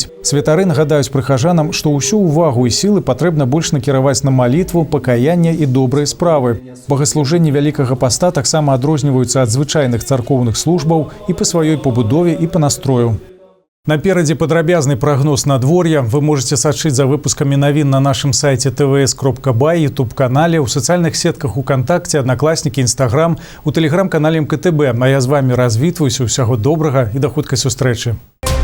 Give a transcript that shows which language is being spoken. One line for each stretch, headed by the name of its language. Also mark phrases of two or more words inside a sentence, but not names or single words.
Belarusian: Святары нагадаюць прыхажанам, што ўсю ўвагу і сілы патрэбна больш накіраваць на малітву, пакаянне і добрыя справы. Богаслужэнні вялікага паста таксама адрозніваюцца ад звычайных царкоўных службаў і па сваёй пабудове і па настрою. Наперадзе падрабязны прагноз надвор'я. Вы можете сачыць за выпускамі навін на нашым сайце tvs.by, YouTube-канале, у сацыяльных сетках УКонтакте, Аднакласнікі, Інстаграм, у тэлеграм-канале МКТБ. А я з вами развітваюся. Усяго добрага і да хуткай сустрэчы.